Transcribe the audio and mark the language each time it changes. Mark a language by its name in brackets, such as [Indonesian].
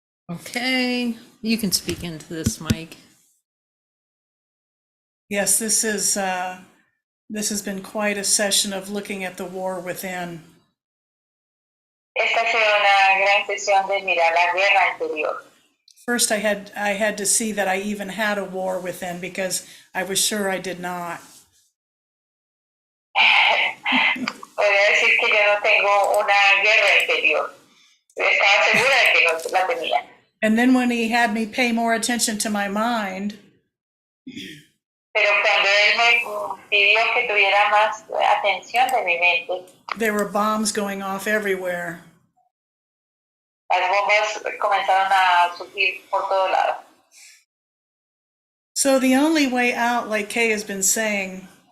[English] Okay, you can speak into this, Mike. Yes, this has been quite a session of looking at the war within. [Spanish] Esta ha sido una gran sesión de mirar la guerra interior. [English] First, I had to see that I even had a war within because I was sure I did not. [Spanish] Podría decir que yo no tengo una guerra interior. Estaba segura de que no la tenía. [English] And then when he had me pay more attention to my mind, [Spanish] Pero cuando él me pidió que tuviera más atención de mi mente, [English] there were bombs going off everywhere. [Spanish] las bombas comenzaron a surgir por todos lados. [English] So the only way out, like Kay has been saying,